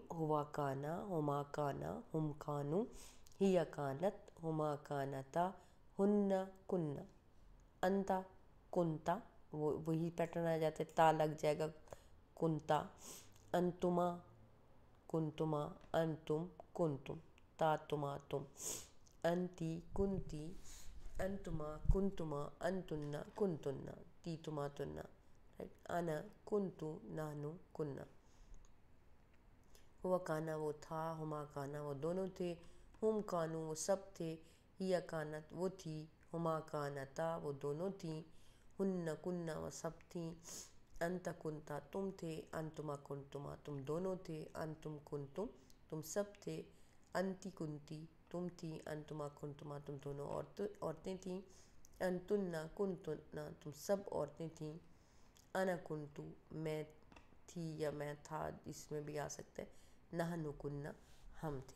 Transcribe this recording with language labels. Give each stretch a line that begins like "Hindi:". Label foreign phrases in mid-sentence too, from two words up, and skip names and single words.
Arabic: ہوا کانا، ہما کانا، ہم کانو، ہی کانت، ہما کانتا، ہن کننا، انتا کنتا،
Urdu: وہی پیٹرن آ جاتا ہے، تا لگ جائے گا،
Arabic: کنتا، انتما کنتما، انتم کنتم، تا تما تم، انتی کنتی، انتما کنتما، انتن کنتن، تی تما تننا، انا کنتو، نحنو کننا۔ ہوا کانا
Urdu: وہ تھا،
Arabic: ہما کانا
Urdu: وہ دونوں تھے،
Arabic: ہم کانو
Urdu: وہ سب تھے،
Arabic: ہیا کانت
Urdu: وہ تھی،
Arabic: ہما کانتا
Urdu: وہ دونوں تھیں،
Arabic: ہن کننا
Urdu: وہ سب تھیں،
Arabic: انت کنتا
Urdu: تم تھے،
Arabic: انتما کنتما
Urdu: تم دونوں تھے،
Arabic: انتم کنتم
Urdu: تم سب تھے،
Arabic: انتی کنتی
Urdu: تم تھی،
Arabic: انتما کنتما
Urdu: تم دونوں عورتیں تھیں،
Arabic: انتن کنتن
Urdu: تم سب عورتیں تھیں،
Arabic: انا کنتو
Urdu: میں تھی یا میں تھا، اس میں بھی آ سکتا ہے،
Arabic: نحنو کننا
Urdu: ہم تھے۔